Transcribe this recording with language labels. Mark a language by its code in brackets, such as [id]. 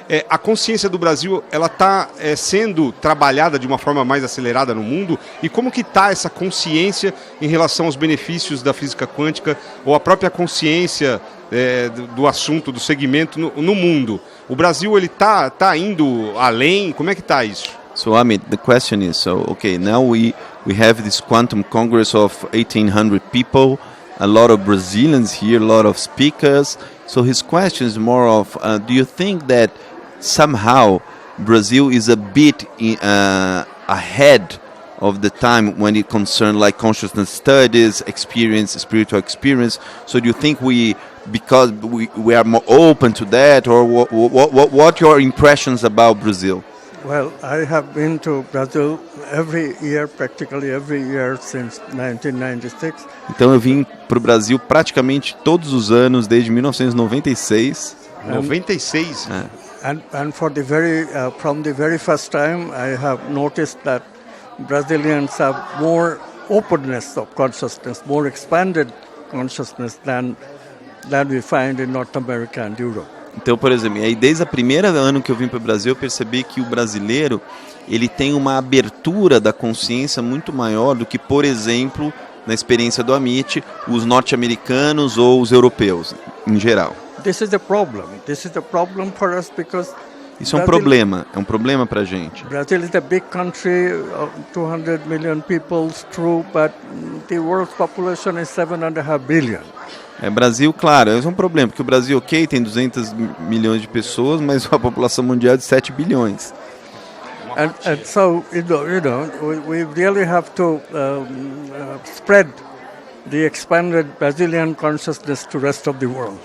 [pt] A consciência do Brasil, ela está sendo trabalhada de uma forma mais acelerada no mundo? E como que está essa consciência em relação aos benefícios da física quântica ou a própria consciência do assunto, do segmento no mundo? O Brasil, ele está indo além? Como é que está isso? [en] So Amit, the question is, now we have this Quantum Congress of 1,800 people, a lot of Brazilians here, a lot of speakers. So his question is more of, do you think that somehow Brazil is a bit ahead of the time when it concerns like consciousness studies, experience, spiritual experience? So do you think because we are more open to that, or what your impressions about Brazil? Well, I have been to Brazil practically every year since 1996. [pt] Então eu vim para o Brasil praticamente todos os anos desde 1996. 96? [en] And from the very first time, I have noticed that Brazilians have more openness of consciousness, more expanded consciousness than we find in North America and Europe. [pt] Então, por exemplo, aí desde o primeiro ano que eu vim para o Brasil, eu percebi que o brasileiro ele tem uma abertura da consciência muito maior do que, por exemplo, na experiência do Amit, os norte-americanos ou os europeus, em geral. [en] This is a problem. This is a problem for us because [pt] isso é um problema para a gente. [en] Brazil is a big country, 200 million people, true, but the world's population is 7.5 billion. [pt] Brasil, claro, é um problema, porque o Brasil, tem 200 milhões de pessoas, mas a população mundial é de 7 bilhões. [en] And so, we really have to spread the expanded Brazilian consciousness to the rest of the world.